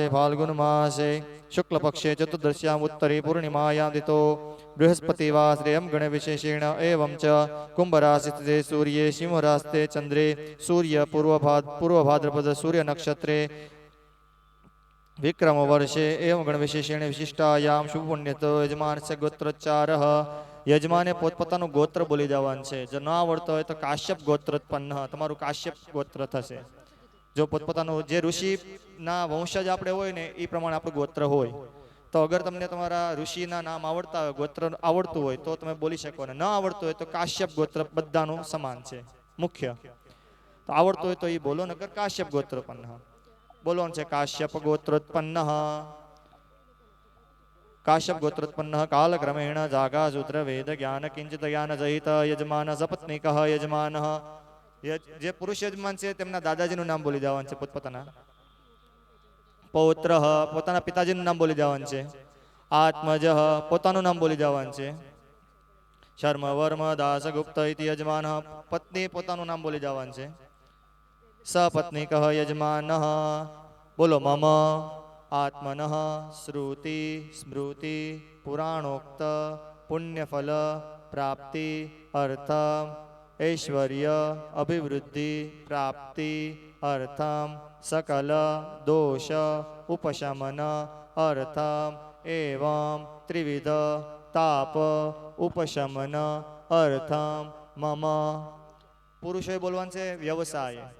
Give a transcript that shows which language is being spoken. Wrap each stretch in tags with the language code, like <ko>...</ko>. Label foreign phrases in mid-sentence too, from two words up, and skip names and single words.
<sa>फाल्गुन मासे शुक्लपक्षे चतुर्दश्याम् उत्तरे पूर्णिमायां दितो बृहस्पतिवासरे गणविशेषेण एवं च कुंभराशिस्थे सूर्ये सिंहरास्ते चंद्रे सूर्य पूर्वभाद्रपद सूर्य नक्षत्रे विक्रम वर्षे एवं गणविशेषेण विशिष्टायाम शुभ पुण्यतो यजमानस्य गोत्रोच्चारः</sa> <gu>યજમાને પોતપોતાનું ગોત્ર બોલી જવાનું છે. જો ન આવડતો હોય તો કાશ્યપ ગોત્રોત્પન્ન, તમારું કાશ્યપ ગોત્ર થશે. જો પોતપોતાનું જે ઋષિના વંશજ આપણે હોય ને એ પ્રમાણે આપણું ગોત્ર હોય. તો અગર તમને તમારા ઋષિના નામ આવડતા હોય, ગોત્ર આવડતું હોય તો તમે બોલી શકો, અને ન આવડતું હોય તો કાશ્યપ ગોત્ર બધાનું સમાન છે મુખ્ય. તો આવડતું હોય તો એ બોલો, નકર કાશ્યપ ગોત્રોત્પન્ન બોલવાનું છે.</gu> <sa>કાશ્યપ ગોત્રોત્પન્ન काश्यप गोत्रोत्पन्न कालक्रमेण जागा सूत्र वेद ज्ञान किंचित ज्ञान सहित यजमान सपत्नीक यजमान</sa> <gu>जे पुरुष यजमान છે તેમના દાદાજીનું નામ બોલી દેવાનું છે. પોતપોતાના પૌત્ર પોતાના પિતાજીનું નામ બોલી દેવાનું છે. આત્મજ પોતાનું નામ બોલી દેવાનું છે.</gu> <sa>શર્મ વર્મ દાસ ગુપ્ત ઇતિ</sa> <gu>યજમાન પત્ની પોતાનું નામ બોલી દેવાનું છે. સપત્નીક યજમાન બોલો</gu> <sa>મમ आत्मन श्रुति स्मृति पुराणोक्त पुण्यफल प्राप्ति अर्थ ऐश्वर्य अभिवृद्धि प्राप्ति अर्थ सकल दोष उपशमन अर्थ एवं त्रिविध ताप उपशमन अर्थ मम</sa> <gu>પુરુષોએ બોલવાન છે</gu> <sa>व्यवसाय</sa>